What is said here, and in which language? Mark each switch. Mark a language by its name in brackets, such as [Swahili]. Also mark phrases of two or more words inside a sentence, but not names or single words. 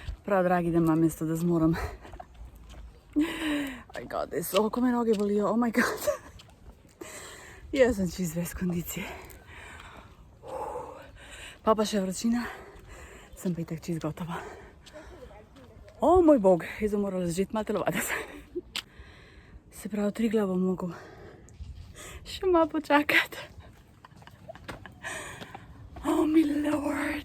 [Slovenian] prav dragi, da imam mesto, da zmoram. [English] Aj god, [Slovenian] ko me noge bolijo, [English] oh my god. [Slovenian] Jaz sem čist brez kondicije. Pa še vročina, sem pa itak čist gotova. O moj bog, jaz bom morala začeti malo telovaditi. Se pravi, Triglav bom mogel še malo počakati. [English] Oh my lord.